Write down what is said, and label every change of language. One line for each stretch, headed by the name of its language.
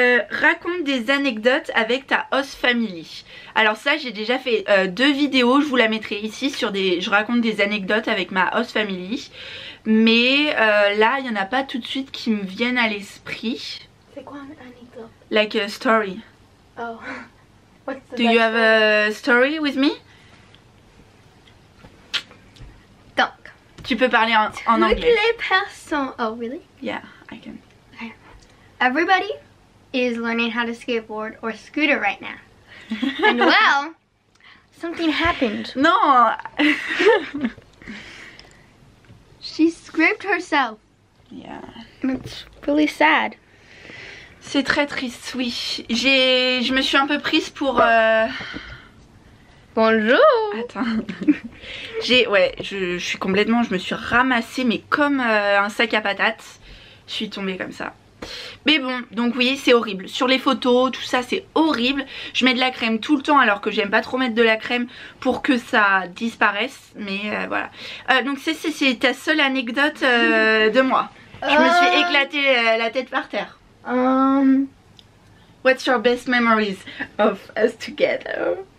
French: Raconte des anecdotes avec ta host family. Alors ça j'ai déjà fait deux vidéos, je vous la mettrai ici sur je raconte des anecdotes avec ma host family. Mais là il n'y en a pas tout de suite qui me viennent à l'esprit. C'est quoi une anecdote?
English: Like a story. Oh. What's the Do you have a story with me?
French: Donc. Tu peux parler en anglais. Toutes les personnes...
English: Oh, really? Yeah, I can. Okay. Everybody is learning how to skateboard or scooter right now. And well, something happened.
French: Non.
English: She scraped herself. Yeah. It's really sad.
French: C'est très triste, oui. Je me suis un peu prise pour... Bonjour. Attends. Je me suis ramassée mais comme un sac à patates. Je suis tombée comme ça. Mais bon, donc oui, c'est horrible. Sur les photos, tout ça, c'est horrible. Je mets de la crème tout le temps alors que j'aime pas trop mettre de la crème pour que ça disparaisse. Mais voilà. Donc c'est ta seule anecdote de moi. Je me suis éclaté la tête par terre.
English: What's your best memories of us together?